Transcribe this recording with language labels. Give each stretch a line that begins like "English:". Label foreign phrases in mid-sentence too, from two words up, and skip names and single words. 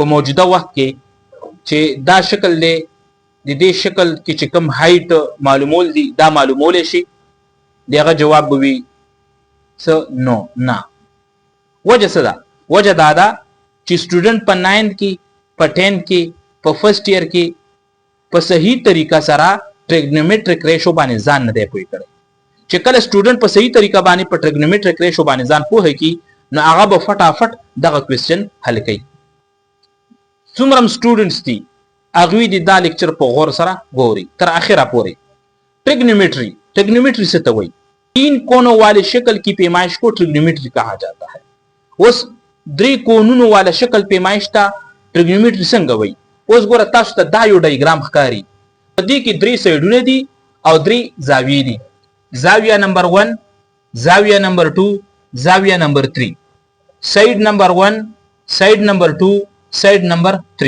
Pashto: موجوده وخت کې چې دا شکل دی د دې شکل کې چې کوم هایټ معلومول دي دا معلومول شي دغه جواب به وي څه نو نه وجه څه ده وجه دا ده چې سټوډنټ په 9th کې په 10th کې په
English: first year
Pashto: کې په صحیح طریقه سره
English: trigonometric ratio
Pashto: باندې ځان نه دی پوه کړی چې کله سټوډنټ په صحیح طریقه باندې په
English: trigonometric ratio
Pashto: باندې ځان پوه کی نو هغه به فټافټ دغه کوېسچن حل کوي څومره سټوډنټس دي هغوی د دا لیکچر په غور سره ګوري تر اخره پورې
Urdu: ٹرگنومیٹری سے تو وہی 3 کونوں والے شکل کی پیمائش کو ٹرگنومیٹری کہا جاتا ہے اس 3 کونوں والا شکل پیمائش تھا ٹرگنومیٹری
Pashto: څنګه वही اوس ګوره تاسو ته دا یو ډایګرام ښکاري په دې کې 3 سایډونه دي او 3 زاویې دي زاویه نمبر 1 زاویه نمبر 2 زاویه نمبر 3 سایډ نمبر 1 سایډ نمبر 2 سایډ نمبر 3